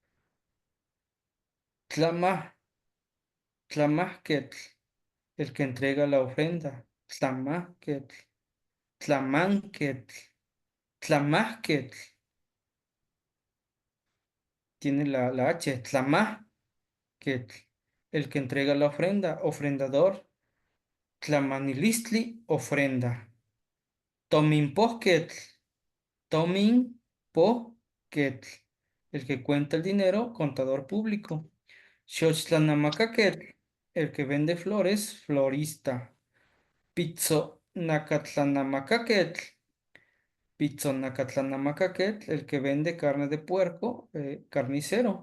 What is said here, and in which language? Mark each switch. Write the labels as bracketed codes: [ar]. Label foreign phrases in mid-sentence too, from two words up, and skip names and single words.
[nah] Tlama, Tlamahquetl, [es] el que entrega la ofrenda. [nah] Tlamahquetl, Tlamanquetl, Tlamahquetl, [es] tiene la H. Tlamahquetl, el que entrega la ofrenda. Ofrendador. Tlamanilistli, ofrenda. [nah] Tominpohquetl, Tominpohquetl, [es] el que cuenta el dinero, contador público. Xochitlanamacaquetl, el que vende flores, florista. [nah] Pizzonacatlanamacaquetl, Pizzonacatlanamacaquetl, [es] el que vende carne de puerco, carnicero.